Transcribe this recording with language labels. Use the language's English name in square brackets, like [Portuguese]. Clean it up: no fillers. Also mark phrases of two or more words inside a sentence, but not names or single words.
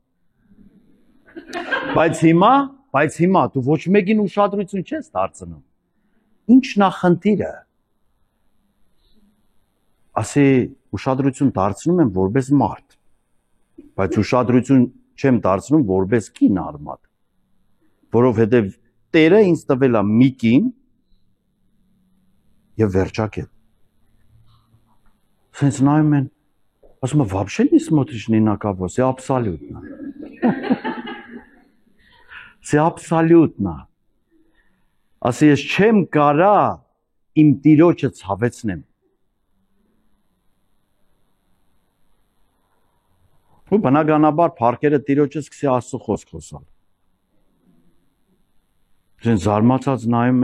[Armenian] Բայց հիմա դու ոչ մեկին ուշադրություն չես դարձնում։ Ինչն է խնդիրը։ Ասի ուշադրություն դարձնում եմ որպես մարդ, բայց ուշադրություն չեմ դարձնում որպես կին արմատ, որովհետև Տերը ինձ տվել է մի կին եւ վերջակետ։ Սենց նայում են, ասում եմ, [Russian] вообще не смотришь ни на кого, c'est абсолютно։ C'est абсолютно։ [Armenian] Ասի ես չեմ կարա իմ Տիրոջը ցավեցնեմ։ Ու բնականաբար փառքերը Տիրոջը սկսի Աստծո խոսք խոսալ։ Դեն զարմացած նայում